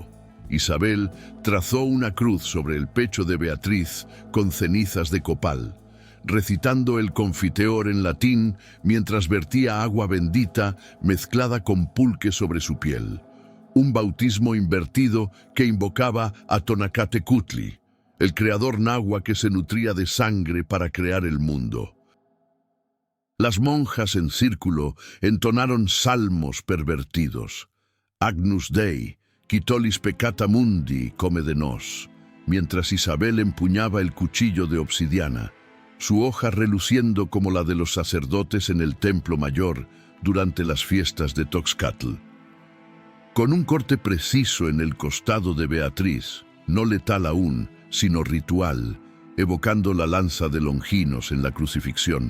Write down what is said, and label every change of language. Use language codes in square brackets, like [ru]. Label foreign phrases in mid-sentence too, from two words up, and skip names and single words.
[es] Isabel trazó una cruz sobre el pecho de Beatriz con cenizas de copal, recitando el confiteor en latín mientras vertía agua bendita mezclada con pulque sobre su piel, un bautismo invertido que invocaba a Tonacatecutli, el creador nahua que se nutría de sangre para crear el mundo. Las monjas en círculo entonaron salmos pervertidos. [la] Agnus Dei, quitolis peccata mundi, [es] come de nos, mientras Isabel empuñaba el cuchillo de obsidiana, su hoja reluciendo como la de los sacerdotes en el templo mayor durante las fiestas de Toxcatl. Con un corte preciso en el costado de Beatriz, no letal aún, sino ritual, evocando la lanza de Longinos en la crucifixión.